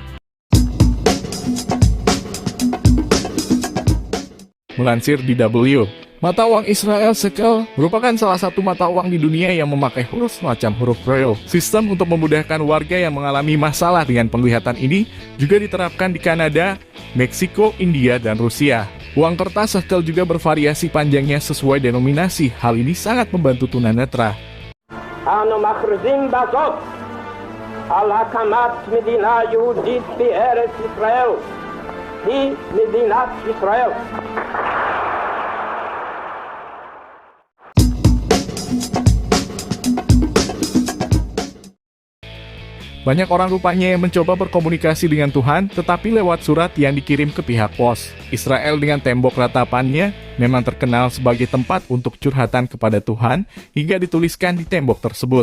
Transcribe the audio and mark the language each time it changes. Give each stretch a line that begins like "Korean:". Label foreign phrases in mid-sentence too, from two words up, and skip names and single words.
Indonesian: Melansir DW, mata uang Israel shekel merupakan salah satu mata uang di dunia yang memakai huruf semacam huruf Braille. Sistem untuk memudahkan warga yang mengalami masalah dengan penglihatan ini juga diterapkan di Kanada, Meksiko, India, dan Rusia. Uang kertas shekel juga bervariasi panjangnya sesuai denominasi. Hal ini sangat membantu tunanetra.
Hebrew: אנו מכריזים בזאת על הקמת מדינה יהודית בארץ ישראל. היא מדינת ישראל.
Indonesian: Banyak orang rupanya yang mencoba berkomunikasi dengan Tuhan, tetapi lewat surat yang dikirim ke pihak pos. Israel dengan tembok ratapannya memang terkenal sebagai tempat untuk curhatan kepada Tuhan, hingga dituliskan di tembok tersebut.